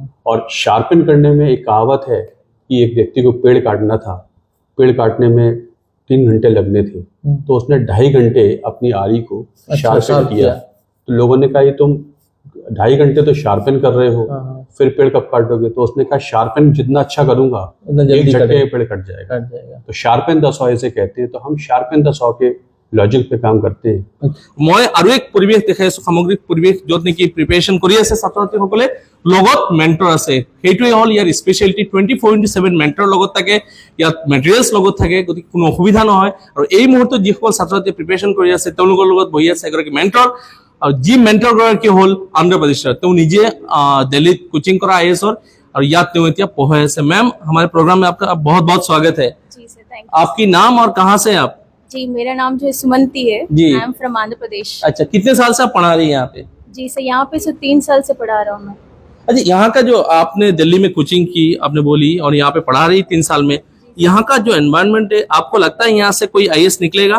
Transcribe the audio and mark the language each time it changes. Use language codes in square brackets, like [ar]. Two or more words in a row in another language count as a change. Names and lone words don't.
[hi] और शार्पन करने में एक कहावत है कि एक व्यक्ति को पेड़ काटना था, पेड़ काटने में 3 घंटे लगने थे, तो उसने 2.5 घंटे अपनी आरी को शार्पन किया। तो लोगों ने कहा ये तुम 2.5 घंटे तो शार्पन कर रहे हो, फिर पेड़ कब काटोगे? तो उसने कहा शार्पन जितना अच्छा करूंगा, एक झटके पेड़ कट जाएगा। तो [en] sharpen the saw [hi] ऐसे कहते हैं, तो हम [en] sharpen the saw [hi] के লজিক पे কাম करते हैं। [as] মই আৰু এক পৰিৱেশ দেখাই আছো, সামগ্ৰিক পৰিৱেশ, য'ত নেকি প্ৰিপেৰেশ্যন কৰি আছে ছাত্ৰ ছাত্ৰীসকলে, লগত মেণ্টৰ আছে। সেইটোৱে হ'ল ইয়াৰ স্পেচিয়েলিটি। 24/7 মেণ্টৰ লগত থাকে, ইয়াত মেটেৰিয়েলছ লগত থাকে, গতিকে কোনো অসুবিধা নহয়। আৰু এই মুহূৰ্তত যিসকল ছাত্ৰ ছাত্ৰীয়ে প্ৰিপেৰেশ্যন কৰি আছে, তেওঁলোকৰ লগত বহি আছে এগৰাকী মেণ্টৰ, আৰু যি মেণ্টৰ গৰাকী হ'ল অন্ধ্ৰ প্ৰদেশৰ। তেওঁ নিজে দিল্লীত কোচিং কৰা IAS-ৰ, আৰু ইয়াত তেওঁ এতিয়া পঢ়াই আছে। মেম, [hi] हमारे प्रोग्राम में आपका बहुत बहुत स्वागत है। जी सर, [en] thank you. [hi] आपकी नाम और कहाँ से आप? जी, मेरा नाम जो है सुमंती है। जी। [en] I am from Andhra Pradesh. [hi] अच्छा, कितने साल से आप पढ़ा रही हैं यहाँ पे? जी सर, यहाँ पे 3 साल से पढ़ा रहा हूँ मैं। अच्छा, यहाँ का जो आपने दिल्ली में कोचिंग की आपने बोली, और यहाँ पे पढ़ा रही 3 साल में, यहाँ का जो एनवायरनमेंट है, आपको लगता है यहाँ से कोई IAS निकलेगा?